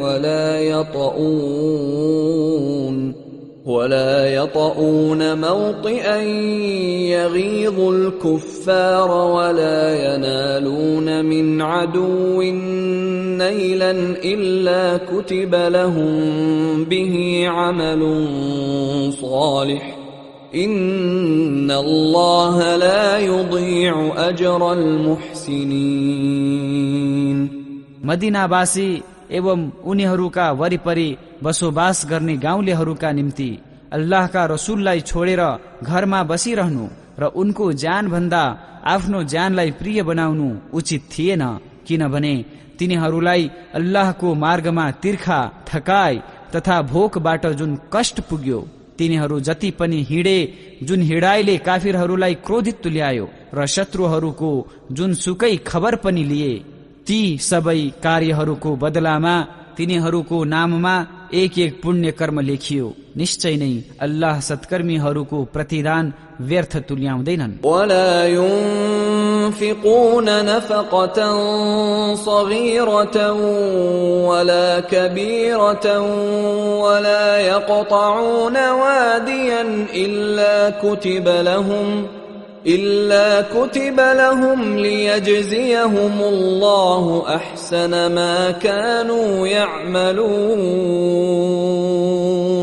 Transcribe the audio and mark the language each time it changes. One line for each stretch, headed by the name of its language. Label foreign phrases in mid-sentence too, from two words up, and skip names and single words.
Arabic: ولا يطؤون موطئا يغيظ الكفار ولا ينالون من عدو نيلا إلا كتب لهم به عمل صالح إن الله لا يضيع أجر المحسنين.
Nepali: मदीनावासी एवं उनीहरूका वरिपरि बसोबास गर्ने गाउँलेहरूका निम्ति अल्लाहका रसूललाई छोडेर घरमा बसिरहनु र उनको ज्यान भन्दा आफ्नो ज्यानलाई प्रिय बनाउनु उचित थिएन, किनभने तिनीहरूलाई अल्लाहको मार्गमा तिर्खा, थकाई तथा भोकबाट जुन कष्ट पुग्यो, तिनीहरू जति पनि हिँडे, जुन हिँडाइले काफिरहरूलाई क्रोधित तुल्यायो र शत्रुहरूको जुन सुकै खबर पनि लिए, ती सबै कार्यहरूको बदलामा तिनीहरूको नाममा एक एक पुण्य कर्म लेखियो। निश्चय नै अल्लाह सत्कर्मीहरूको प्रतिदान व्यर्थ तुल्याउँदैनन्।
Arabic: ولا ينفقون نفقة صغيرة ولا كبيرة ولا يقطعون واديا إلا كتب لهم ليجزيهم الله أحسن ما كانوا يعملون.